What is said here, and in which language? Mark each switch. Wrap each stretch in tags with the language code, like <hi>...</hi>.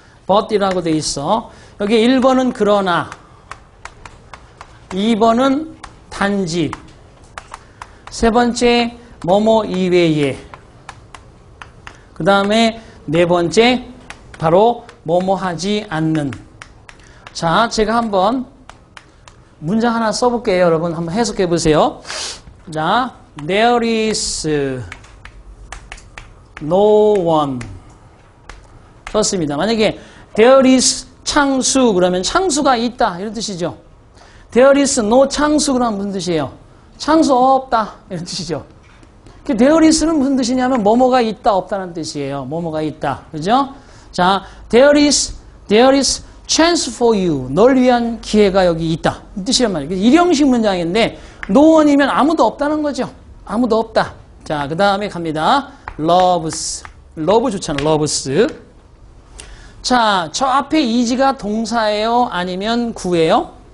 <ko>but이라고 돼 있어. 여기 1번은 그러나 2번은 단지 세 번째 뭐뭐 이외에 그 다음에 네 번째 바로 뭐뭐 하지 않는. 자, 제가 한번 문장 하나 써볼게요. 여러분 한번 해석해 보세요.</ko> <en>자, there is no one</en> <ko>썼습니다. 만약에</ko> <en>there is</en> <ko>창수 그러면 창수가 있다 이런 뜻이죠.</ko> <en>there is no</en> <ko>창수 그러면 무슨 뜻이에요? 창수 없다 이런 뜻이죠. there is는 무슨 뜻이냐면 뭐뭐가 있다 없다는 뜻이에요. 뭐뭐가 있다. 그죠?</ko> <en>자, there is chance for you.</en> <ko>널 위한 기회가 여기 있다. 이 뜻이란 말이에요. 일형식 문장인데 no one이면 아무도 없다는 거죠. 아무도 없다. 자, 그 다음에 갑니다. loves. love 좋잖아. loves. 자, 저 앞에 is가 동사예요? 아니면 구예요?</ko>